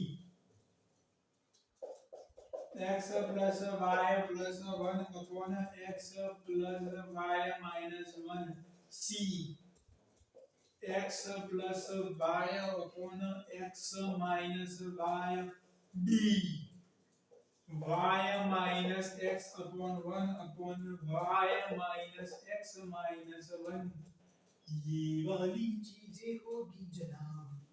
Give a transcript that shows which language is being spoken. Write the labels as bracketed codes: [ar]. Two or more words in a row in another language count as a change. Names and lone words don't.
[en] x plus y plus 1 upon x plus y minus 1, c x plus y upon x minus y, d y minus x upon 1 upon y minus x minus 1, [hi] ये वाली चीजें होगी जनाब।